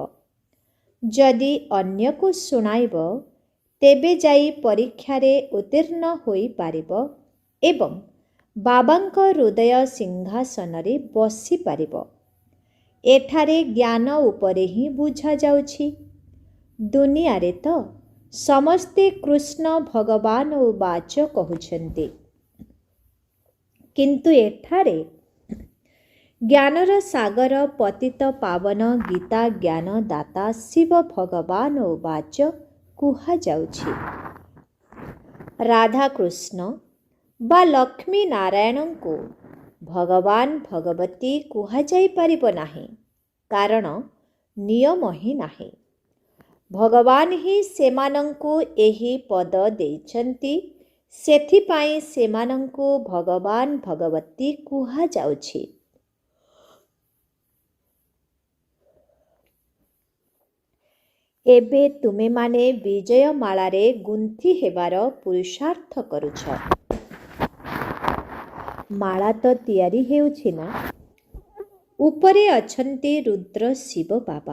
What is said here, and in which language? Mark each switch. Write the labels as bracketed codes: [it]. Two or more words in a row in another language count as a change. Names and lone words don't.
[or] ଯଦି ଅନ୍ୟ କୁ ଶୁଣାଇବ ତେବେ ଯାଇ ପରୀକ୍ଷା ରେ ଉତ୍ତୀର୍ଣ୍ଣ ହୋଇ ପାରିବ ଏବଂ ବାବାଙ୍କ ହୃଦୟ ସିଂହାସନ ରେ ବସି ପାରିବ। ଏଠାରେ ଜ୍ଞାନ ଉପରେ ହିଁ ବୁଝା ଯାଉଛି। ଦୁନିଆ ରେ ତ ସମସ୍ତେ କୃଷ୍ଣ ଭଗବାନ ଉବାଚ କହୁଛନ୍ତି, କିନ୍ତୁ ଏଠାରେ ଜ୍ଞାନର ସାଗର ପତିତ ପାବନ ଗୀତା ଜ୍ଞାନ ଦାତା ଶିବ ଭଗବାନ ଉବାଚ କୁହା ଯାଉଛି। ରାଧା କୃଷ୍ଣ ବା ଲକ୍ଷ୍ମୀ ନାରାୟଣ କୁ ଭଗବାନ ଭଗବତୀ କୁହା ଯାଇ ପାରିବ ନାହିଁ, କାରଣ ନିୟମ ହିଁ ନାହିଁ। ଭଗବାନ ହିଁ ସେମାନଙ୍କୁ ଏହି ପଦ ଦେଇଛନ୍ତି, ସେଥିପାଇଁ ସେମାନଙ୍କୁ ଭଗବାନ ଭଗବତୀ କୁହା ଯାଉଛି। ଏବେ ତୁମେମାନେ ବିଜୟମାଳାରେ ଗୁନ୍ଥି ହେବାର ପୁରୁଷାର୍ଥ କରୁଛ। ମାଳା ତ ତିଆରି ହେଉଛି ନା। ଉପରେ ଅଛନ୍ତି ରୁଦ୍ର ଶିବ ବାବା।